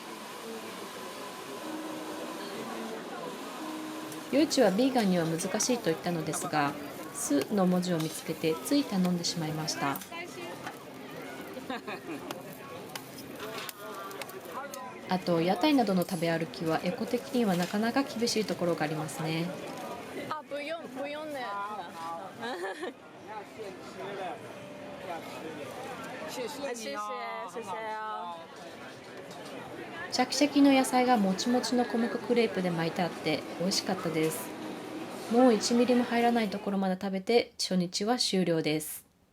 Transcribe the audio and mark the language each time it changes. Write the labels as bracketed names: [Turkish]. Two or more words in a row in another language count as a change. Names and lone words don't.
[Japanese] 夜市はビーガンには難しいと言ったのですが、酢の文字を見つけてつい頼んでしまいました。あと屋台などの食べ歩きはエコ的にはなかなか厳しいところがありますね。 [Chinese] 啊，不用不用的。谢谢谢谢谢谢哦。 [Japanese] シャキシャキの野菜がもちもちの小麦クレープで巻いてあって美味しかったです。もう1ミリも入らないところまで食べて初日は終了です。